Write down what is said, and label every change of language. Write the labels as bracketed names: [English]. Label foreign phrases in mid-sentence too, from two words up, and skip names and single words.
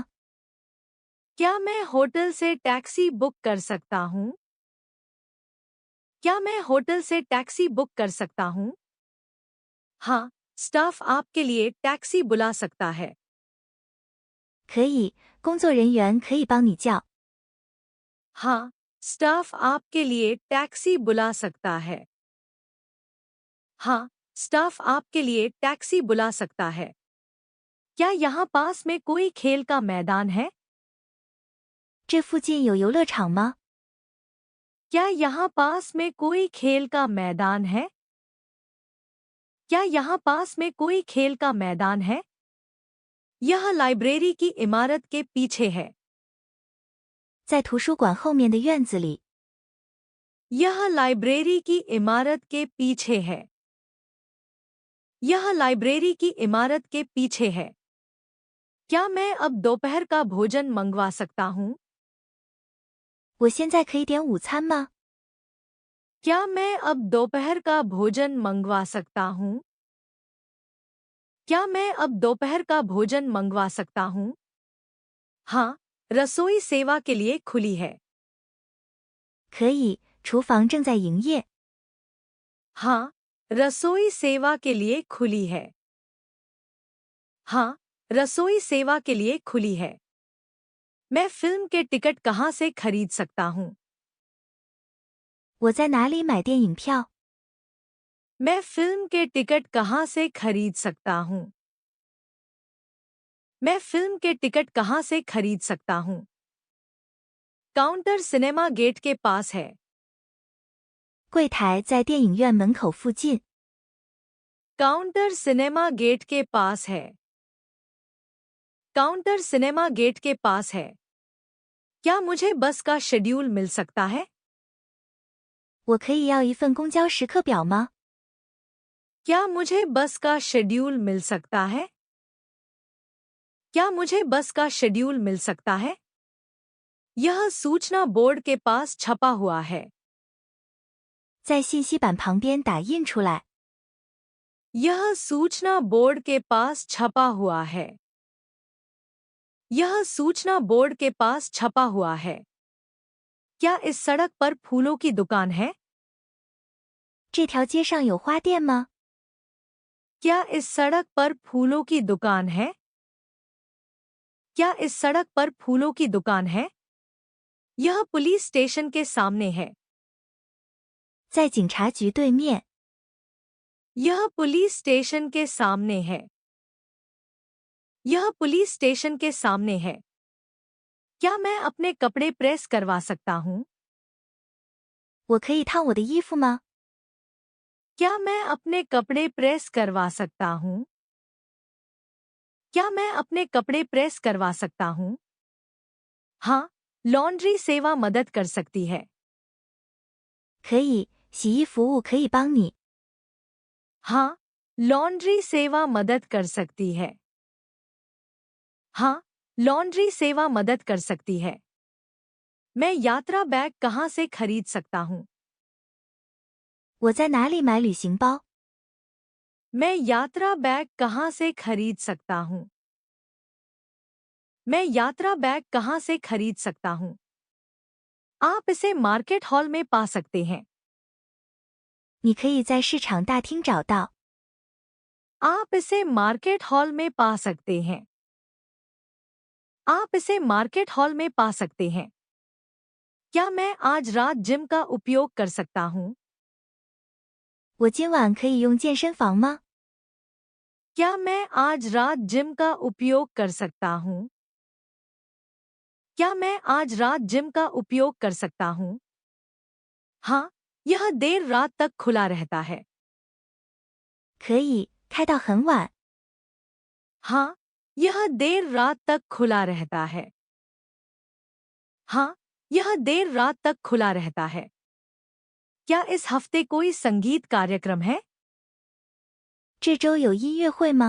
[Hindi] क्या मैं होटल से [English] taxi book [Hindi] कर सकता हूँ? क्या मैं होटल से [English] taxi book [Hindi] कर सकता हूँ? हाँ, स्टाफ आपके लिए टैक्सी बुला सकता है। [Chinese] 可以，工作人员可以帮你叫。 [Hindi] हाँ, स्टाफ आपके लिए टैक्सी बुला सकता है। हाँ, स्टाफ आपके लिए टैक्सी बुला सकता है। क्या यहाँ पास में कोई खेल का मैदान है? [Chinese] 这附近有游乐场吗？ [Hindi] क्या यहाँ पास में कोई खेल का मैदान है? क्या यहाँ पास में कोई खेल का मैदान है? यह लाइब्रेरी की इमारत के पीछे है। [Chinese] 在图书馆后面的院子里。 [Hindi] यह लाइब्रेरी की इमारत के पीछे है। यह लाइब्रेरी की इमारत के पीछे है। क्या मैं अब दोपहर का भोजन मंगवा सकता हूँ? [Chinese] 我现在可以点午餐吗？ [Hindi] क्या मैं अब दोपहर का भोजन मंगवा सकता हूँ? क्या मैं अब दोपहर का भोजन मंगवा सकता हूँ? हाँ, रसोई सेवा के लिए खुली है। [Chinese] 可以，厨房正在营业。 [Hindi] हाँ, रसोई सेवा के लिए खुली है। हाँ, रसोई सेवा के लिए खुली है। मैं फिल्म के टिकट कहाँ से खरीद सकता हूँ? [Chinese] 我在哪里买电影票？ [Hindi] मैं फिल्म के टिकट कहाँ से खरीद सकता हूँ? मैं फिल्म के टिकट कहाँ से खरीद सकता हूँ? [English] counter cinema gate [Hindi] के पास है। [Chinese] 柜台在电影院门口附近。 [English] counter cinema gate [Hindi] के पास है। [English] counter cinema gate [Hindi] के पास है। क्या मुझे बस का शेड्यूल मिल सकता है? [Chinese] 我可以要一份公交时刻表吗？ [Hindi] क्या मुझे बस का शेड्यूल मिल सकता है? क्या मुझे बस का शेड्यूल मिल सकता है? यह सूचना बोर्ड के पास छपा हुआ है। [Chinese] 在信息板旁边打印出来。 [Hindi] यह सूचना बोर्ड के पास छपा हुआ है। यह सूचना बोर्ड के पास छपा हुआ है। क्या इस सड़क पर फूलों की दुकान है? [Chinese] 这条街上有花店吗？ [Hindi] क्या इस सड़क पर फूलों की दुकान है? क्या इस सड़क पर फूलों की दुकान है? यह [English] police station [Hindi] के सामने है। [Chinese] 在警察局对面。 [Hindi] यह [English] police station [Hindi] के सामने है। यह [English] police station [Hindi] के सामने है। क्या मैं अपने कपड़े प्रेस करवा सकता हूँ? [Chinese] 我可以烫我的衣服吗？ [Hindi] क्या मैं अपने कपड़े प्रेस करवा सकता हूँ? क्या मैं अपने कपड़े प्रेस करवा सकता हूँ? हाँ, लॉन्ड्री सेवा मदद कर सकती है। [Chinese] 可以，洗衣服务可以帮你。 [Hindi] हाँ, लॉन्ड्री सेवा मदद कर सकती है। हाँ, लॉन्ड्री सेवा मदद कर सकती है। मैं यात्रा बैग कहाँ से खरीद सकता हूँ? [Chinese] 我在哪里买旅行包？ [Hindi] मैं यात्रा बैग कहाँ से खरीद सकता हूँ? मैं यात्रा बैग कहाँ से खरीद सकता हूँ? आप इसे [English] market hall [Hindi] में पा सकते हैं। [Chinese] 你可以在市场大厅找到。 [Hindi] आप इसे [English] market hall [Hindi] में पा सकते हैं। आप इसे [English] market hall [Hindi] में पा सकते हैं। क्या मैं आज रात जिम का उपयोग कर सकता हूँ? [Chinese] 我今晚可以用健身房吗？ [Hindi] क्या मैं आज रात जिम का उपयोग कर सकता हूँ? क्या मैं आज रात जिम का उपयोग कर सकता हूँ? हाँ, यह देर रात तक खुला रहता है। [Chinese] 可以，开到很晚。 [Hindi] हाँ, यह देर रात तक खुला रहता है। हाँ, यह देर रात तक खुला रहता है। क्या इस हफ्ते कोई संगीत कार्यक्रम है? [Chinese] 这周有音乐会吗？